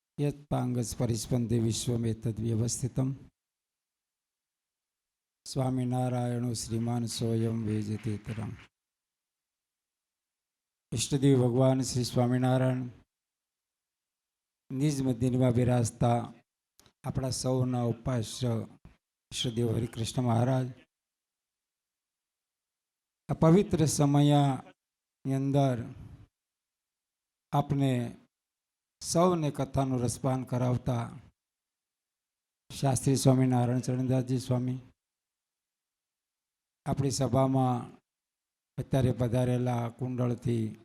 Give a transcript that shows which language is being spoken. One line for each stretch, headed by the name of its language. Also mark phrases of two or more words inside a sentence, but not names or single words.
Sanskrit: यत्पांगस परिस्पंदे विश्वमेतद्व्यवस्थितम् स्वामीनारायणो श्रीमान स्वयं वेजतेतरम्।
Gujarati: ઇષ્ટદેવ ભગવાન શ્રી સ્વામીનારાયણ નિજ मध्यમાં બિરાજતા આપણા સૌના ઉપાસ્ય ઈષ્ટદેવ હરિકૃષ્ણ મહારાજ આ પવિત્ર સમયની અંદર આપને સૌને કથાનું રસપાન કરાવતા શાસ્ત્રી સ્વામિનારાયણ ચરણદાસજી સ્વામી આપણી સભામાં અત્યારે પધારેલા કુંડળથી